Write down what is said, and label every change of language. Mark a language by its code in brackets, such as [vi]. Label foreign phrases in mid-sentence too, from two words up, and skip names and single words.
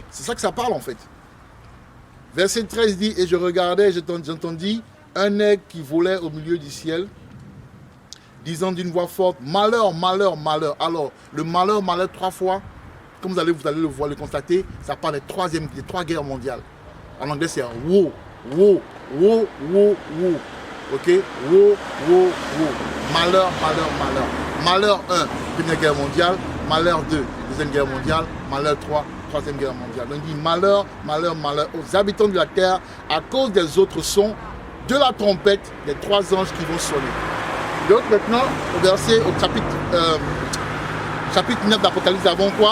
[fr] C'est ça que ça parle en fait. Verset 13 dit, et je regardais, j'entendis un aigle qui volait au milieu du ciel, disant d'une voix forte, malheur, malheur, malheur. Alors, le malheur, malheur 3 fois, comme vous allez le voir, le constater, ça parle des 3 guerres mondiales. En anglais, c'est [en] woe, woe, woe, woe, woe. [fr] Ok? [en] Woe, woe, woe. [fr] Malheur, malheur, malheur. Malheur 1, Première Guerre mondiale. Malheur 2, Deuxième Guerre mondiale. Malheur 3, Troisième Guerre mondiale. Donc il dit malheur, malheur, malheur aux habitants de la terre à cause des autres sons de la trompette des 3 anges qui vont sonner. Donc maintenant, au chapitre 9 d'Apocalypse, avant quoi?